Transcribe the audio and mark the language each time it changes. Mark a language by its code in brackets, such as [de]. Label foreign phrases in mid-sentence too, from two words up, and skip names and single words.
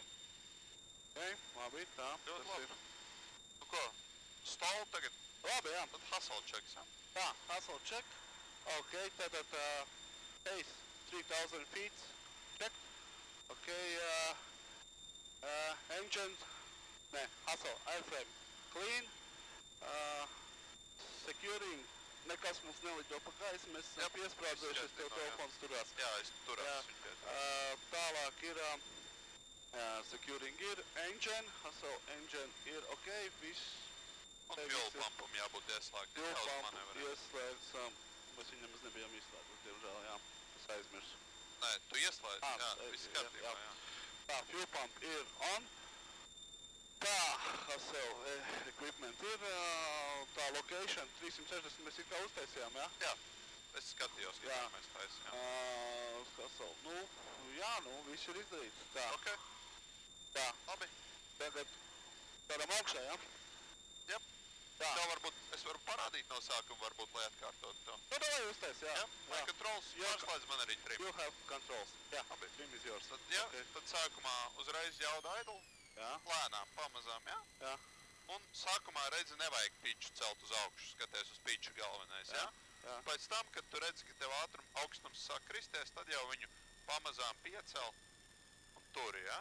[lv] Ok, labi, tā, ļoti tas labi. ir. Nu ko, stolu tagad? Labi, jā. Tad [en] hustle checks, [lv] jā? Tā, [en] hustle check. Ok, tātad pace 3000 feet check. Ok, engine, ne, hustle, airframe clean. [lv] Securing, nekas mums nelido pa gaisu, mēs esam piesprādzējušies, tev telefons turās. Jā, es turās viņu pie. Tālāk ir, securing ir, [en] engine, hustle engine ir ok, viss. [lv] Un fuel pumpam jābūt ieslēgt. [en] Fuel pump [lv] ieslēgts, mēs viņam nebijām izslēgts, diemžēl, jā, es aizmirsu. Nē, tu ieslēdz, jā, viss kārtībā, jā. Tā, [en] fuel pump [lv] ir on. Tā, [en] hustle equipment [lv] ir, tā location 360 mēs it kā uztaisījām, jā? Jā, es skatījos, kā mēs taisījām. Hustle, nu, jā, nu, viss ir izdarīts, tā. Ok. Tā. Labi. Tagad tādam augšā, jā? Jep. Tā. Tev varbūt, es varu parādīt no sākuma, varbūt, lai atkārtot to. Nu, davai uztais, jā. Jep, vai controls, pārslēdz man arī trim. [en] You have controls, [lv] jā. Labi. [en] Trim is yours. [lv] Tad, jā, tad sākumā uzreiz jauda idle. Jā. Lēnām, pamazām, jā? Jā. Un sākumā redzi nevajag piču celt uz augšu, skaties uz piču galvenais, jā? Jā. Pēc tam, kad tu redzi, ka tev augstums sāk kristies, tad jau viņu pamazām piecel un turi, jā?